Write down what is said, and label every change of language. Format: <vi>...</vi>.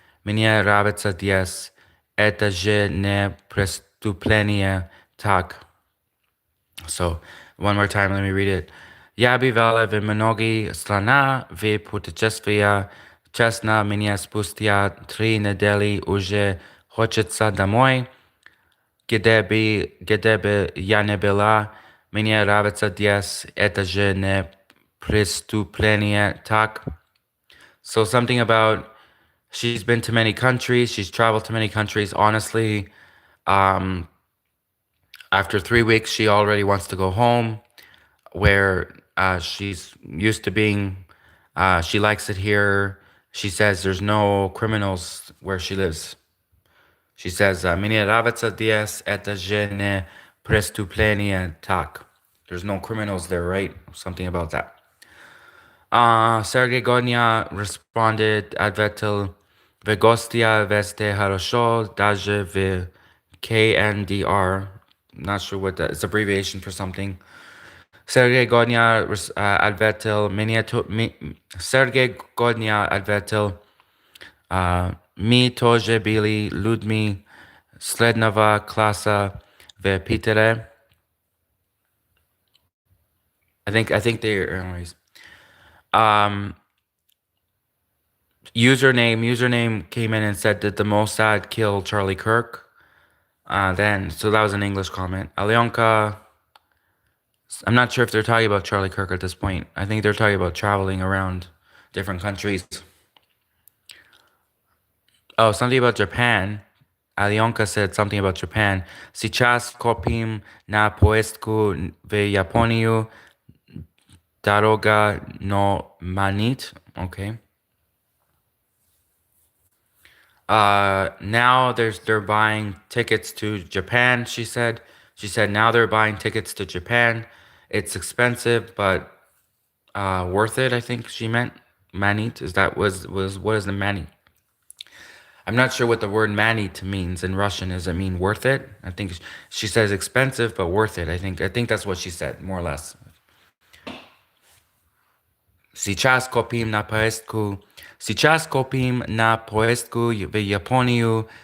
<ru>Мне нравится здесь. Это же не преступление, так.</ru> <en>So, one more time, let me read it.</en> <ru>Я бывала в многих странах в путешествия. Честно, меня спустя 3 недели уже хочется домой. Где бы я не была, мне нравится здесь. Это же не преступление, так.</ru> <en>So something about she's been to many countries, she's traveled to many countries. Honestly, after 3 weeks, she already wants to go home, where she's used to being. She likes it here. She says there's no criminals where she lives. She says,</en> <ru>мне нравится здесь, это же не преступление, так.</ru> <en>There's no criminals there, right? Something about that.</en> <ru>Sergey Godnya</ru> <en>responded,</en> <ru>ответил, в гостя везде хорошо, даже в KNDR.</ru> <en>Not sure what that is, abbreviation for something.</en> <ru>Sergey Godnya ответил, Sergey Godnya ответил, мы тоже были людьми среднего класса в Питере.</ru> <en>I think they're anyways. Username came in and said, did the Mossad kill Charlie Kirk? So that was an English comment. Alyonka, I'm not sure if they're talking about Charlie Kirk at this point. I think they're talking about traveling around different countries. Oh, something about Japan. Alyonka said something about Japan.</en> <ru>Сейчас копим на поездку в Японию. Дорога но манит.</ru> <en>Okay. Now they're buying tickets to Japan, she said. She said now they're buying tickets to Japan. It's expensive, but worth it, I think she meant. Manit, is that was what is the manit? I'm not sure what the word manit means in Russian. Does it mean worth it? I think she says expensive but worth it. I think that's what she said, more or less.</en> <ru>Сейчас копим на поездку. Сейчас копим на поездку в Японию.</ru>